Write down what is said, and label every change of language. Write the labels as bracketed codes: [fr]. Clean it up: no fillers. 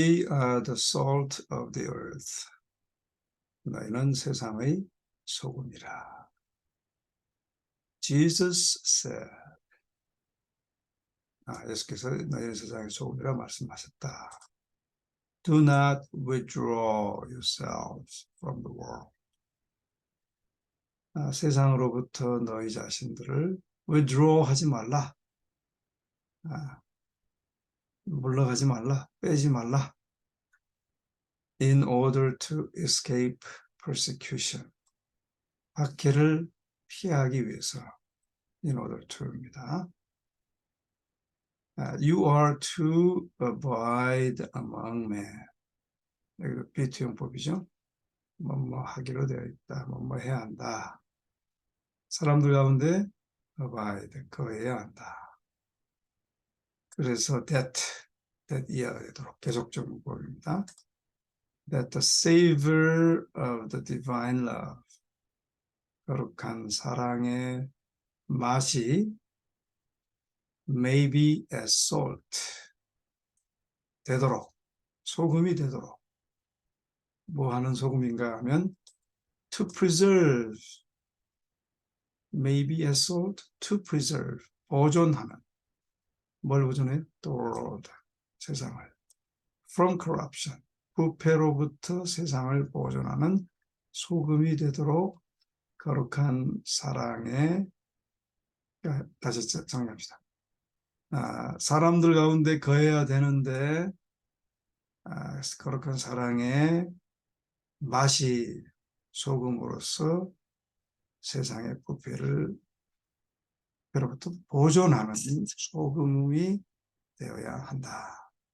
[en] are the salt of the earth. [ko] 너희는 세상의 소금이라. [en] Jesus said. [ko] 예수께서 너희는 세상의 소금이라 말씀하셨다. [en] Do not withdraw yourselves from the world. [ko] 세상으로부터 너희 자신들을 withdraw 하지 말라. 물러가지 말라. 빼지 말라. [en] In order to escape persecution. [ko] 박해를 피하기 위해서. [en] In order to입니다. You are to abide among men. [ko] 여기도 비투용법이죠. 뭐뭐 하기로 되어 있다. 뭐뭐 해야 한다. 사람들 가운데 abide, 거해야 한다. 그래서 that 이해가 되도록 계속적 문법입니다. [en] That the savor of the divine love, [ko] 거룩한 사랑의 맛이 [en] may be as salt, [ko] 되도록, 소금이 되도록. 뭐 하는 소금인가 하면 [en] to preserve, may be as salt, to preserve, [ko] 보존하는. 뭘 보존해요? [en] The world, [ko] 세상을. [en] From corruption, [ko] 부패로부터 세상을 보존하는 소금이 되도록 거룩한 사랑에, 다시 정리합시다. 사람들 가운데 거해야 되는데 거룩한 사랑의 맛이 소금으로서 세상의 부패를 그로부터 보존하는 소금이 되어야 한다.